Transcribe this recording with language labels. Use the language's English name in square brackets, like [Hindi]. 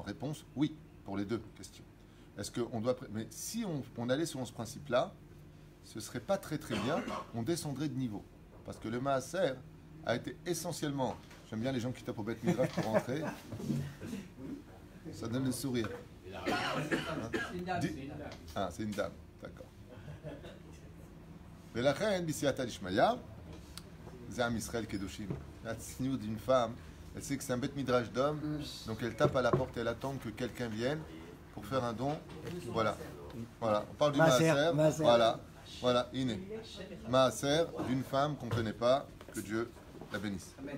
[French] Réponse, oui, pour les deux questions. Est-ce qu'on doit... Mais si on allait selon ce principe-là, ce ne serait pas très très bien, on descendrait de niveau. Parce que le maaser a été essentiellement... J'aime bien les gens qui tapent au bête midrash pour rentrer. Ça donne le sourire. Ah, c'est une dame, d'accord. [Hebrew] ולכן, בסייעתא דשמיא, זה עם ישראל קדושים. [French] הצניעות d'une femme, elle sait que c'est un bête midrash d'homme, donc elle tape à la porte et elle attend que quelqu'un vienne pour faire un don. Voilà. Voilà. On parle du maaser. Voilà. Iné. Maaser d'une femme qu'on ne connaît pas, que Dieu la bénisse.